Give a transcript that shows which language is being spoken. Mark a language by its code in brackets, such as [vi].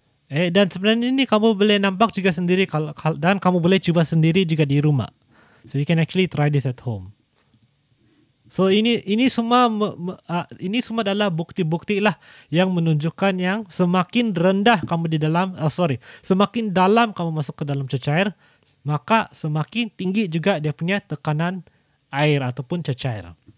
[ms] Dan sebenarnya ini kamu boleh nampak juga sendiri dan kamu boleh cuba sendiri juga di rumah. [en] So you can actually try this at home. [ms] So ini semua adalah bukti-bukti lah yang menunjukkan yang semakin rendah kamu semakin dalam kamu masuk ke dalam cecair, maka semakin tinggi juga dia punya tekanan air ataupun cecair.